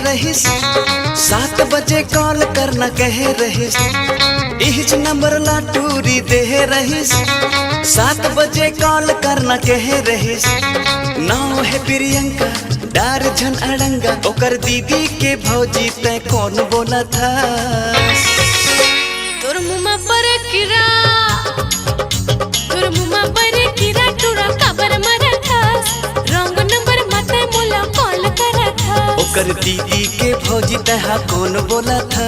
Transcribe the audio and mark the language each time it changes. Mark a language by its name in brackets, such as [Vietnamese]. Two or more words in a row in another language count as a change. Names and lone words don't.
[Chhattisgarhi] रहीस 7 बजे कॉल करना कह रहीस इहिच नंबर ला टूरी दे रहीस 7 बजे कॉल करना कह रहीस नाव है प्रियंका डार झन अड़ंगा ओकर दीदी के भौजी तय कौन बोला था तोर मुमा पर किरा टूरा कबर मरा था [English] wrong number [Chhattisgarhi] मते मोला कॉल करा था ओकर दीदी के भौजी तहा कौन बोला था